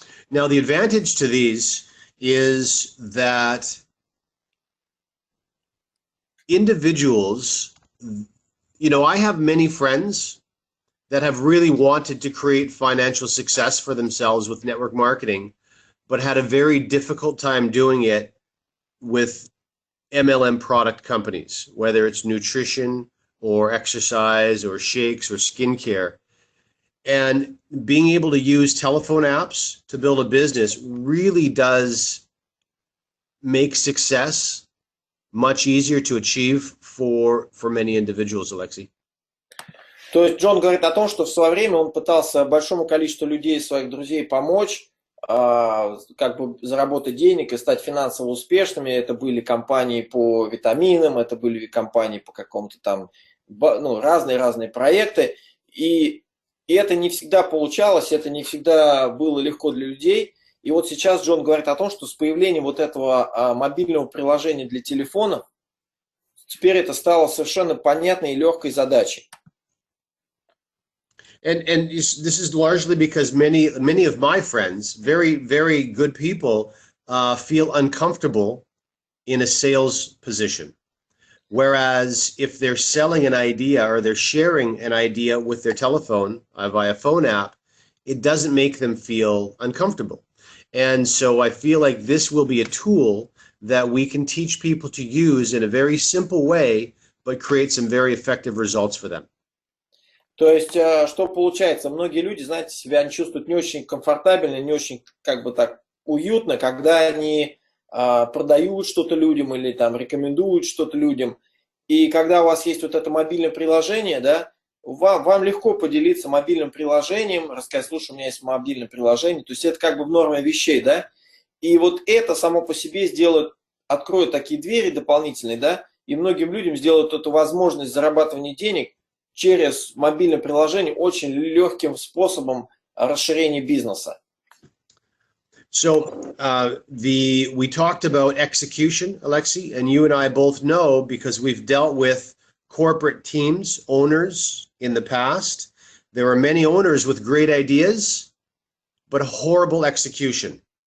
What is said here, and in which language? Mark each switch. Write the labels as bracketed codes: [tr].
[en] Now, the advantage to these is that individuals, I have many friends that have really wanted to create financial success for themselves with network marketing, but had a very difficult time doing it with MLM product companies, whether it's nutrition or exercise or shakes or skincare. And being able to use telephone apps to build a business really does make success much easier to achieve for many individuals, Alexei. [ru] То есть Джон говорит о том, что в свое время он пытался большому количеству людей, своих друзей, помочь, как бы заработать денег и стать финансово успешными. Это были компании по витаминам, это были компании по какому-то там, разные проекты. И это не всегда получалось, это не всегда было легко для людей. И вот сейчас Джон говорит о том, что с появлением вот этого мобильного приложения для телефонов, теперь это стало совершенно понятной и легкой задачей. [en] And this is largely because many of my friends, very, very good people, feel uncomfortable in a sales position. Whereas if they're selling an idea or they're sharing an idea with their telephone via phone app, it doesn't make them feel uncomfortable. And so I feel like this will be a tool that we can teach people to use in a very simple way, but create some very effective results for them. [ru] То есть, что получается? Многие люди, знаете, себя не чувствуют не очень комфортабельно, не очень, как бы так, уютно, когда они продают что-то людям или там рекомендуют что-то людям. И когда у вас есть вот это мобильное приложение, да, вам легко поделиться мобильным приложением, рассказать, слушай, у меня есть мобильное приложение. То есть это как бы в норме вещей, да. И вот это само по себе откроет такие двери дополнительные, да, и многим людям сделает эту возможность зарабатывания денег через мобильное приложение очень легким способом расширения бизнеса. [en] So we talked about execution, Alexei, and you and I both know because we've dealt with corporate teams, owners in the past. There are many owners with great ideas, but horrible execution.